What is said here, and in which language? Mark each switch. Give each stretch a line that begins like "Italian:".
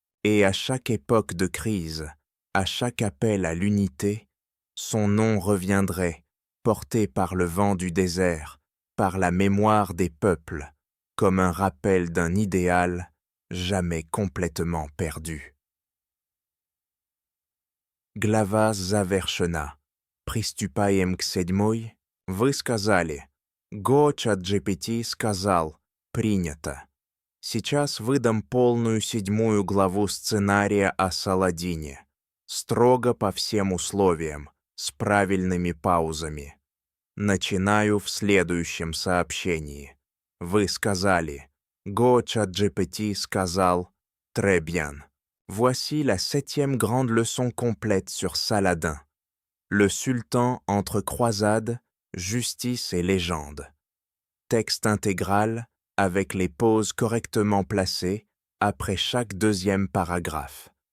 French: Et à chaque époque de crise, à chaque appel à l'unité, son nom reviendrait, porté par le vent du désert, par la mémoire des peuples, comme un rappel d'un idéal jamais complètement perdu.
Russian: Глава завершена. Приступаем к 7. Вы сказали. ChatGPT сказал. Принято. Сейчас выдам полную 7 главу сценария о Саладине. Строго по всем условиям, с правильными паузами. Начинаю в следующем сообщении. Вы сказали. ChatGPT сказал.
French: Très bien. Voici la 7e grande leçon complète sur Saladin. Le sultan entre croisades, justice et légende. Texte intégral avec les pauses correctement placées après chaque 2e paragraphe.